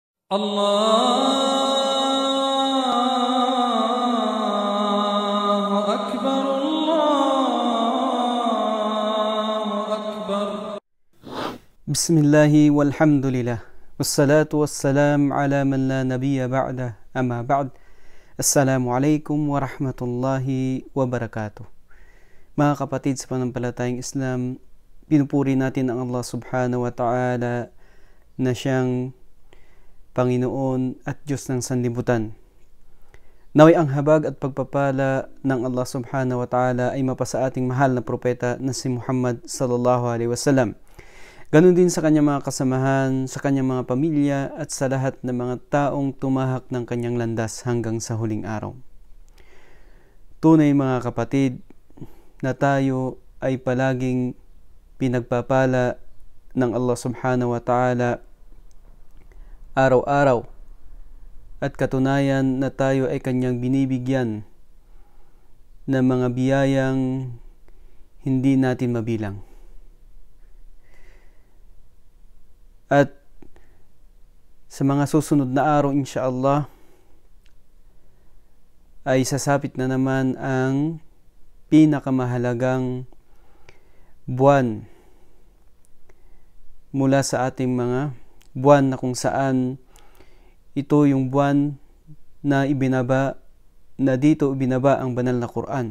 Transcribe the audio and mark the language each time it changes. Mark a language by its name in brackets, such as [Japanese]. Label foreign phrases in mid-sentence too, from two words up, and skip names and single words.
[Arabic] الله أكبر الله أكبر. بسم الله والحمد لله والصلاة والسلام على من لا نبي بعده أما بعد. السلام عليكم ورحمة الله وبركاته. [Filipino] Mga kapatid sa panampalatayang Islam, pinupuri natin ang Allah [Arabic] سبحانه وتعالى [Filipino] na siyang Panginoon at Diyos ng sanlibutan. Naway ang habag at pagpapala ng Allah [Arabic] سبحانه وتعالى [Filipino] ay mapasa ating mahal na propeta na si Muhammad [Arabic] صلى الله عليه وسلم. [Filipino] Ganon din sa kanyang mga kasamahan, sa kanyang mga pamilya at sa lahat ng mga taong tumahak ng kanyang landas hanggang sa huling araw. Tunay mga kapatid na tayo ay palaging pinagpapala ng Allah [Arabic] سبحانه وتعالى [Filipino] araw-araw at katunayan na tayo ay kanyang binibigyan ng mga biyayang hindi natin mabilang. At sa mga susunod na araw insyaallah ay sasapit na naman ang pinakamahalagang buwan mula sa ating mga buwan na kung saan ito yung buwan na dito ibinaba ang banal na Quran.